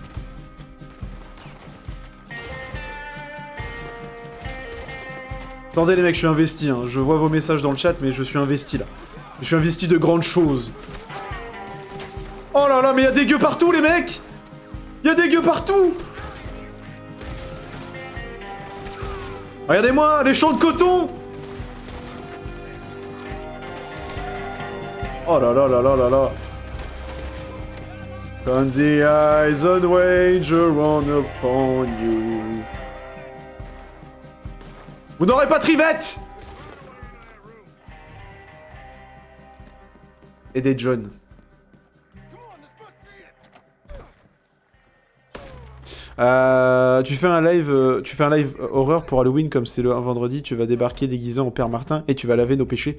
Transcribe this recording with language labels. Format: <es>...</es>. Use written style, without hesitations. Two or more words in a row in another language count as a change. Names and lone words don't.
<fr>Attendez les mecs, je suis investi, hein. Je vois vos messages dans le chat, mais je suis investi là. Je suis investi de grandes choses. Oh là là, mais y'a des gueux partout les mecs! Y'a des gueux partout! Regardez-moi, les champs de coton! Oh là là là là là là.</fr> <en>When the eyes on wager on upon you.</en> <fr>Vous n'aurez pas Trivette! Aidez John. Tu fais un live horreur pour Halloween comme c'est un vendredi, tu vas débarquer déguisé en Père Martin et tu vas laver nos péchés.</fr>